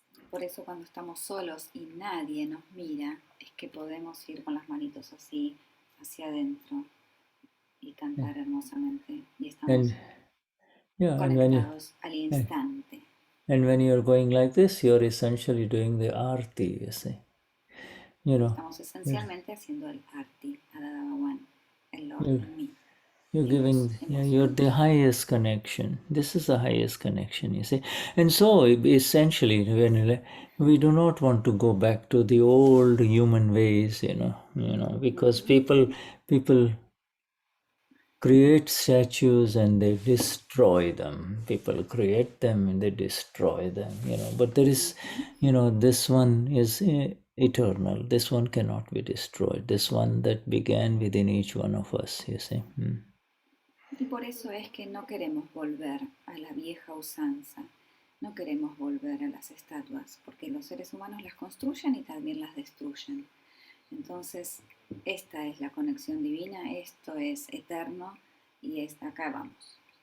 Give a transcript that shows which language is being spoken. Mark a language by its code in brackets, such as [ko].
[es] Por eso cuando estamos solos y nadie nos mira, es que podemos ir con las manitos así hacia adentro y cantar hermosamente. Y estamos conectados al instante. [en] And when you're going like this, you're essentially doing the arti, you see. [es] Estamos esencialmente haciendo el arti, a Dada Bhagavan, el Lord en mí. [en] You're giving, you're the highest connection. This is the highest connection, you see. And so, essentially, when we do not want to go back to the old human ways, because people create statues and they destroy them. People create them and they destroy them, But there is, this one is eternal. This one cannot be destroyed. This one that began within each one of us, you see. [es] Y por eso es que no queremos volver a la vieja usanza, no queremos volver a las estatuas, porque los seres humanos las construyen y también las destruyen. Entonces, esta es la conexión divina, esto es eterno y acá vamos.